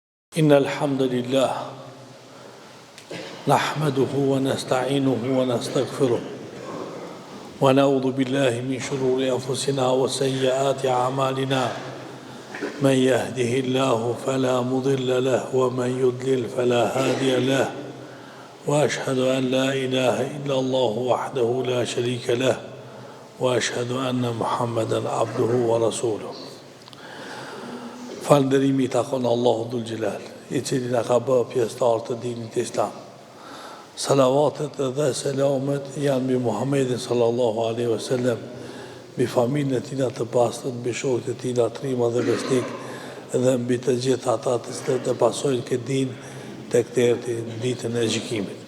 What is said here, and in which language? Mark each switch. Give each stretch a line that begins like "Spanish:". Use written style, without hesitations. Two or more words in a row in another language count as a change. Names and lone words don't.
Arabic: إن الحمد لله نحمده ونستعينه ونستغفره ونعوذ بالله من شرور أنفسنا وسيئات أعمالنا من يهده الله فلا مضل له ومن يضلل فلا هادي له وأشهد أن لا إله إلا الله وحده لا شريك له وأشهد أن محمدا عبده ورسوله.
Albanian: Falënderimi I takon Allahu Dhul Gjelal, I cili na ka bërë pjesëtar të dinit Islam. Salavatet dhe selamet janë mbi Muhammedin
Arabic: صلى الله عليه وسلم,
Albanian: mbi familjen e tij të pastër, mbi shokët e tij të rinj dhe besnik, dhe mbi të gjithë ata të pasojnë këtë din tek deri në ditën e gjykimit.